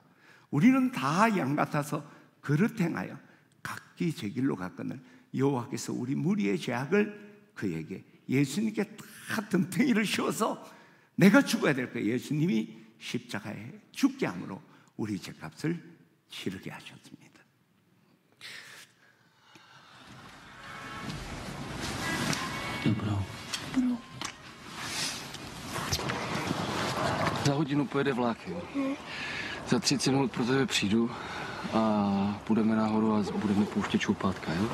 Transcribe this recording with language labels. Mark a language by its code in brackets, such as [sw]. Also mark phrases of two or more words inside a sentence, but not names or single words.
[ko] 우리는 다 양 같아서 그릇 행하여 각기 제 길로 갔거늘 여호와께서 우리 무리의 죄악을 그에게, 예수님께 다 덤탱이를 씌워서 내가 죽어야 될 거예요. 예수님이 십자가에 죽게 함으로 우리 죄값을 치르게 하셨습니다. [cs] Dobrou. Za hodinu pojede vlak, jo? Za 30 minut pro tebe přijdu a půjdeme nahoru a budeme pouštět čoupátka, jo?